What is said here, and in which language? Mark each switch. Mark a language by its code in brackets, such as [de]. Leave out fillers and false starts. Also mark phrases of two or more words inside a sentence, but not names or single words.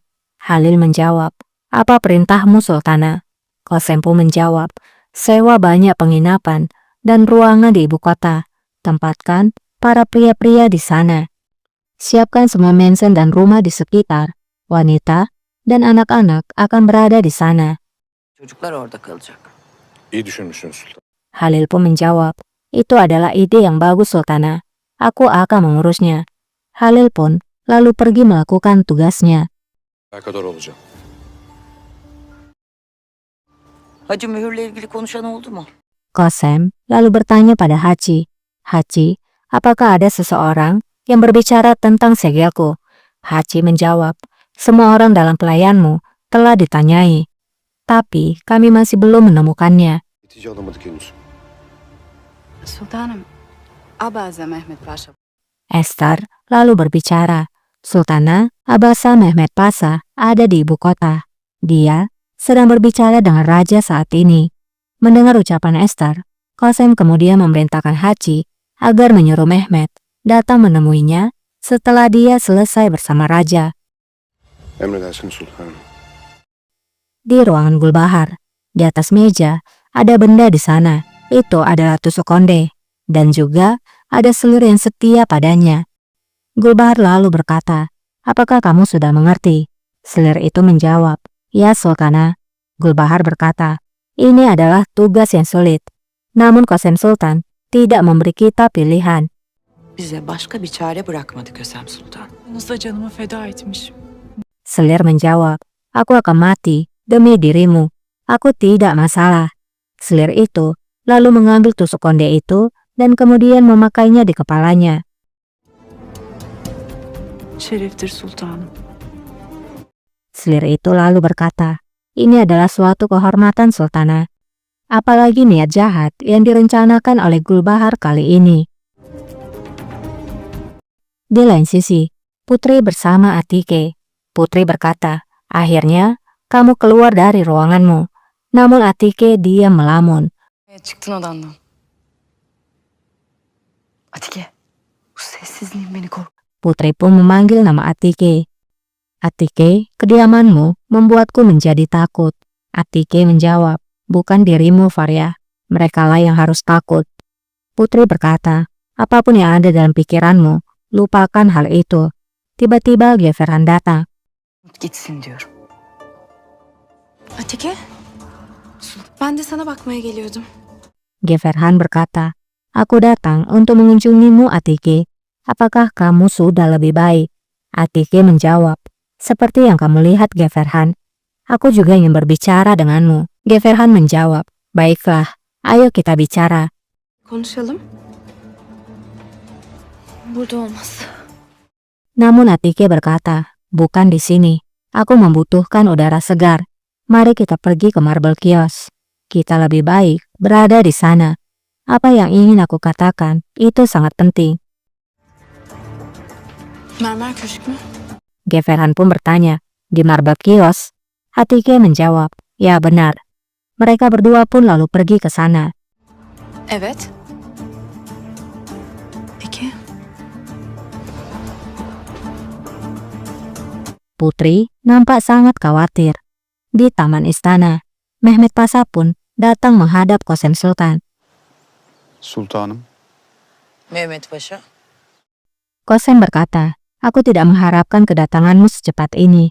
[id] Halil menjawab, apa perintahmu Sultana? Qasem pun menjawab, sewa banyak penginapan dan ruangan di ibu kota. Tempatkan para pria-pria di sana. Siapkan semua mansion dan rumah di sekitar. Wanita dan anak-anak akan berada di sana. [tr] Çocuklar orada kalacak. İyi düşünmüşsün Sultan. [id] Halil pun menjawab, itu adalah ide yang bagus Sultana. Aku akan mengurusnya. Halil pun lalu pergi melakukan tugasnya. [tr] Alakadar olacağım. Hacı mühürle ilgili konuşan oldu mu? [id] Qasem lalu bertanya pada Haji. Haji, apakah ada seseorang yang berbicara tentang segelku? Haji menjawab, semua orang dalam pelayanmu telah ditanyai. Tapi kami masih belum menemukannya. [tr] Netice alamadık henüz. Sultanım, Abaza Mehmet Paşa. [id] Esther lalu berbicara. Sultana Abasa Mehmet Pasha ada di ibu kota. Dia sedang berbicara dengan raja saat ini. Mendengar ucapan Esther, Qasem kemudian memerintahkan Haji agar menyuruh Mehmet datang menemuinya setelah dia selesai bersama raja. [tr] Emredersiniz sultanım. [id] Di ruangan Gulbahar, di atas meja ada benda di sana. Itu adalah tusuk konde dan juga ada selir yang setia padanya. Gulbahar lalu berkata, apakah kamu sudah mengerti? Selir itu menjawab, ya Sultana. Gulbahar berkata, ini adalah tugas yang sulit. Namun Qasem Sultan tidak memberi kita pilihan. [tr] Bize başka bir çare bırakmadı Kösem Sultan. Yanınızda canımı feda etmiş. [id] Selir menjawab, aku akan mati demi dirimu. Aku tidak masalah. Selir itu lalu mengambil tusuk konde itu dan kemudian memakainya di kepalanya. [tr] Şereftir sultanım. [id] Selir itu lalu berkata, ini adalah suatu kehormatan Sultana. Apalagi niat jahat yang direncanakan oleh Gulbahar kali ini. Di lain sisi, Putri bersama Atike. Putri berkata, akhirnya kamu keluar dari ruanganmu. Namun Atike diam melamun. [tr] Çıktın odandan. Atike, bu sessizliğin beni kork. [id] Putri pun memanggil nama Atike. Atike, kediamanmu membuatku menjadi takut. Atike menjawab, bukan dirimu Faria. Merekalah yang harus takut. Putri berkata, apapun yang ada dalam pikiranmu, lupakan hal itu. Tiba-tiba Geferhan datang. [tr] Gitsin diyorum. Atike, ben de sana bakmaya geliyordum. [id] Geferhan berkata, aku datang untuk mengunjungimu Atike. Apakah kamu sudah lebih baik? Atike menjawab, seperti yang kamu lihat Geferhan. Aku juga ingin berbicara denganmu. Geferhan menjawab, baiklah, ayo kita bicara. [tr] Konuşalım. Burada olmaz. [id] Namun Atike berkata, bukan di sini. Aku membutuhkan udara segar. Mari kita pergi ke Marble Kios. Kita lebih baik berada di sana. Apa yang ingin aku katakan itu sangat penting. [tr] Mermer köşk mü? [id] Geferhan pun bertanya, di Marble Kios? Atike menjawab, ya benar. Mereka berdua pun lalu pergi ke sana. [tr] Evet. Peki. [id] Putri nampak sangat khawatir. Di taman istana, Mehmet Pasha pun datang menghadap Qasem Sultan. [tr] Sultanım. Mehmet Paşa. [id] Qasem berkata, aku tidak mengharapkan kedatanganmu secepat ini.